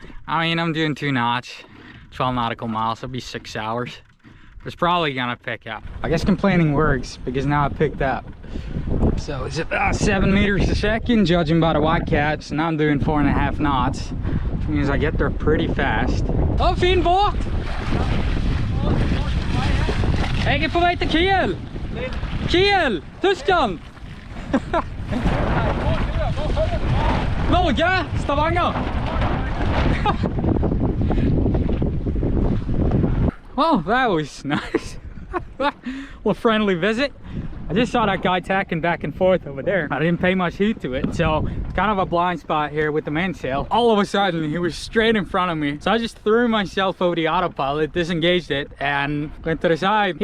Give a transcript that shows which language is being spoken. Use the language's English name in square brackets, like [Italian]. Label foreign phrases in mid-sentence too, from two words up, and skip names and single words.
[English] I mean, I'm doing 2 knots, 12 nautical miles, it'll be 6 hours. It's probably gonna pick up. I guess complaining works because now I picked up. So it's about 7 meters a second, judging by the white caps, and I'm doing 4.5 knots, which means I get there pretty fast. [Norwegian] Oh, fin båt! Jeg er på vei til Kiel! Kiel! Tyskland! Norge! Stavanger! [English] Well, that was nice. Well, friendly visit. I just saw that guy tacking back and forth over there. I didn't pay much heed to it, so it's kind of a blind spot here with the mainsail. All of a sudden, he was straight in front of me. So I just threw myself over the autopilot, disengaged it, and went to the side.